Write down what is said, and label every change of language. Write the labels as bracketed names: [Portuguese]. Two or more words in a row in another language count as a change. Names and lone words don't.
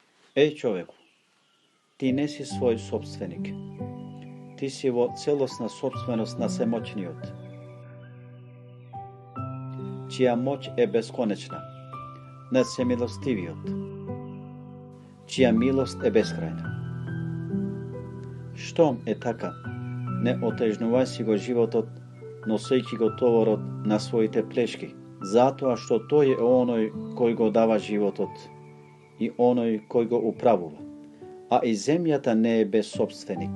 [Macedonian] Ej čoveku, ti ne si svoj sopstvenik. Ti si celosna sopstvenost na svemoćniот, čija moć je beskonečna, na всемилостивиот, čija milost je beskrajna. Штом е така, не отежнувај си го животот, носејќи го товарот на своите плешки, затоа што тој е оној кој го дава животот и оној кој го управува, а и земјата не е без собственик.